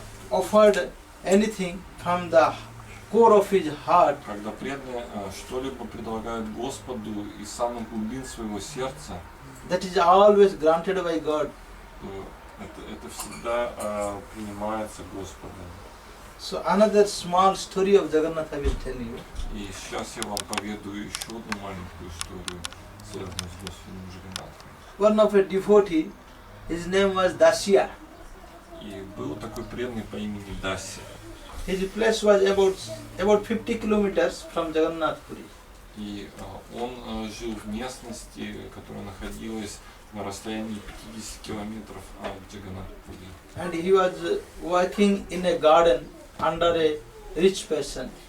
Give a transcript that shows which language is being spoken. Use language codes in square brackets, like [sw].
[en] offered anything from the core of his heart, [ru] когда преданные что-либо предлагают Господу из самых глубин своего сердца, [en] that is always granted by God. [ru] то это всегда принимается Господом. [en] So another small story of Jagannath I will tell you. [ru] И сейчас я вам поведаю еще одну маленькую историю, связанную с Господом Джаганнатхом. [en] One of a devotee, his name was Dasya. [ru] И был такой преданный по имени Даси. [en] His place was about 50 kilometers from Jagannath Puri. [ru] И он жил в местности, которая находилась на расстоянии 50 километров от Джаганнат-Пури. [en] And he was working in a garden under a rich person.